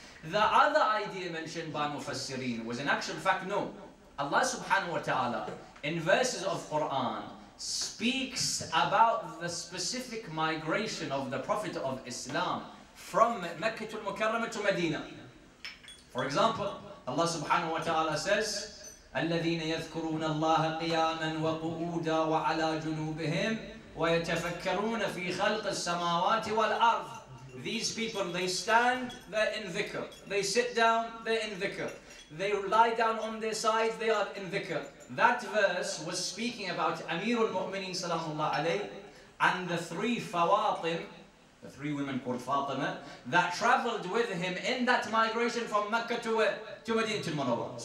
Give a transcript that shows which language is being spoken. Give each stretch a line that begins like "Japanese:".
English: The other idea mentioned by Mufassirin was in actual fact, no. Allah subhanahu wa ta'ala, in verses of Quran, speaks about the specific migration of the Prophet of Islam from Mecca to Mukarramah to Medina. For example, Allah subhanahu wa ta'ala says,
Arabic: الذين يذكرون الله قياما وقعودا وعلى جنوبهم ويتفكرون في خلق السماوات والأرض.
English: These people, they stand, they're in dhikr. They sit down, they're in dhikr. They lie down on their sides, they are in dhikr. That verse was speaking about Amirul Mu'mineen salamullah alayhi and the three Fawatim, the three women called Fatima, that traveled with him in that migration from Mecca to Medina to Munawwar.